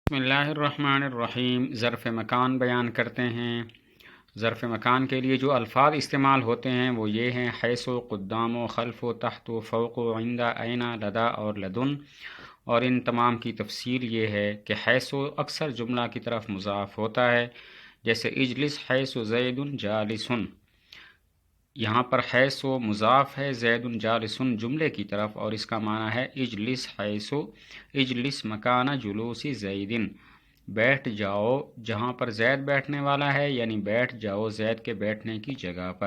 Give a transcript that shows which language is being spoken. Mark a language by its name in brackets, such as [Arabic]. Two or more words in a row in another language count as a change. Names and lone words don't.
[Arabic] بسم اللہ الرحمن الرحیم۔ [Urdu] ظرف مکان بیان کرتے ہیں۔ ظرف مکان کے لیے جو الفاظ استعمال ہوتے ہیں وہ یہ ہیں: [Arabic] حیث و، قدام و، خلف و، تحت و، فوق و، عند، این، لدا اور لدن۔ [Urdu] اور ان تمام کی تفصیل یہ ہے کہ حیث و اکثر جملہ کی طرف مضاف ہوتا ہے، جیسے [Arabic] اجلس حیث زید جالس۔ [Urdu] یہاں پر حیث و مضاف ہے [Arabic] زید جالس [Urdu] جملے کی طرف، اور اس کا معنی ہے [Arabic] اجلس حیث، اجلس مکان جلوس زید، [Urdu] بیٹھ جاؤ جہاں پر زید بیٹھنے والا ہے، یعنی بیٹھ جاؤ زید کے بیٹھنے کی جگہ پر۔